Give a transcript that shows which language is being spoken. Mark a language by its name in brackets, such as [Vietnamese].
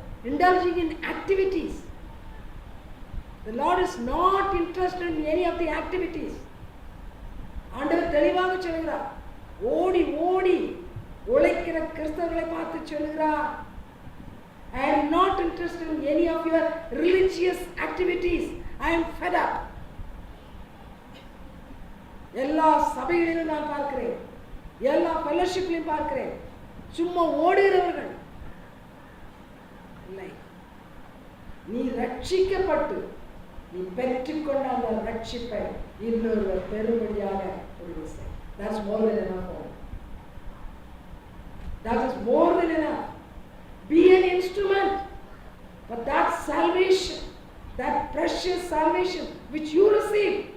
[English] indulging in activities. The Lord is not interested in any of the activities. [Tamil] ஆண்டவர் தெளிவாக சொல்கிறார். ஓடி ஓடி உழைக்கிற கிறிஸ்தவர்களை பார்த்து சொல்கிறார், [English] I am not interested in any of your religious activities. I am fed up. [Tamil] எல்லா சபைகளிலும் நான் பார்க்கிறேன், எல்லா ஃபெலோஷிப்லையும் பார்க்கிறேன், சும்மா ஓடுகிறவர்கள் இல்லை. நீ ரட்சிக்கப்பட்டு நீ பெற்றுக்கொண்ட அந்த ரட்சிப்பை இன்னொருவர் பெரும்படியாக உதவி செய். [English] That's more than enough. That is more than enough. Be an instrument for that salvation, that precious salvation which you receive.